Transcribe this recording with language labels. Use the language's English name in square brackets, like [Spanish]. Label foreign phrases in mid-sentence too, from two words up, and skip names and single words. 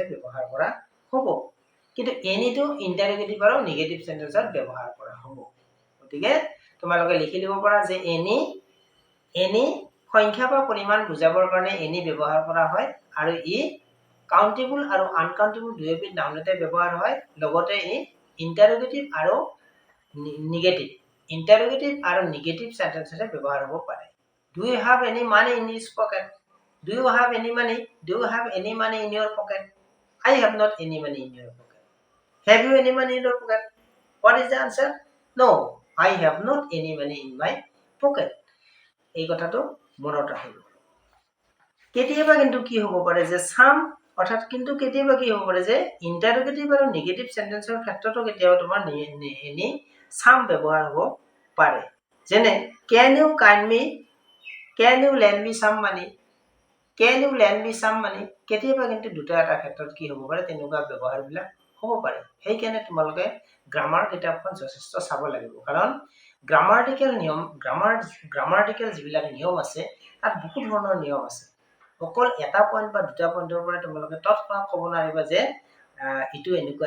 [Assamese] ব্যৱহাৰ কৰা হ'ব কিন্তু এনিটো ইন্টাৰোগেটিভ আৰু [English] negative sentence [Assamese] ব্যৱহাৰ কৰা হ'ব গতিকে তোমালোকে লিখি দিব পাৰা যে এনি সংখ্যা বা পৰিমাণ বুজাবৰ কাৰণে এনি ব্যৱহাৰ কৰা হয় আৰু ই কাউন্টেবল আৰু আনকাউন্টেবল দুয়োবিধ নাউনতে ব্যৱহাৰ হয় লগতে ই ইন্টাৰোগেটিভ আৰু [English] negative sentence [Assamese] ব্যৱহাৰ হ'ব পাৰে [English] Do you have any money in his pocket? Do you have any money? Do you have any money in your pocket? I have not any money in your pocket. Have you any money in your pocket? What is the answer? No, I have not any money in my pocket. [Assamese] এই কথাটো মনত ৰাখিব কেতিয়াবা কিন্তু কি হ'ব পাৰে যে সাম অৰ্থাৎ কিন্তু কেতিয়াবা কি হ'ব পাৰে যে ইন্টাৰোগেটিভ আৰু নেগেটিভ সেন্টেন্সৰ ক্ষেত্ৰতো কেতিয়াবা তোমাৰ [English] any some [Assamese] ব্যৱহাৰ হ'ব পাৰে যেনে [English] can you lend me some money [Assamese] কেতিয়াবা কিন্তু দুটা এটা ক্ষেত্ৰত কি হ'ব পাৰে তেনেকুৱা ব্যৱহাৰ বিলাক হ'ব পাৰে সেইকাৰণে তোমালোকে গ্ৰামাৰ কিতাপখন যথেষ্ট চাব লাগিব কাৰণ গ্ৰামাটিকেল যিবিলাক নিয়ম আছে তাত বহুত ধৰণৰ নিয়ম আছে অকল এটা পইণ্ট বা দুটা পইণ্টৰ পৰা তোমালোকে তৎক্ষণাৎ ক'ব নোৱাৰিবা যে ইটো এনেকুৱাই